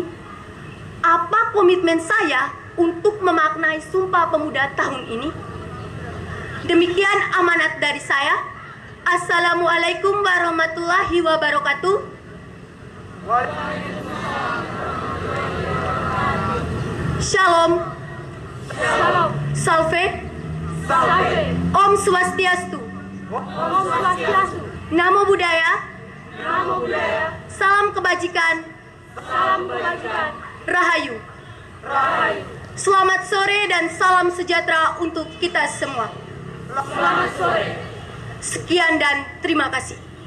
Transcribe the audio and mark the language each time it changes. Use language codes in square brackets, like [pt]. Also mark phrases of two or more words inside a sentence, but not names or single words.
[id] Apa komitmen saya untuk memaknai Sumpah Pemuda tahun ini? Demikian amanat dari saya. [ar] السلام عليكم ورحمة الله وبركاته. [id] Waalaikumsalam. Shalom. Salam. Salve. Salve. [ban] Om Swastiastu. Om Swastiastu. [pi] Namo Buddhaya. Namo Buddhaya. [id] Salam kebajikan. Salam kebajikan. Rahayu. Rahayu. Selamat sore dan salam sejahtera untuk kita semua. Selamat sore. Sekian dan terima kasih.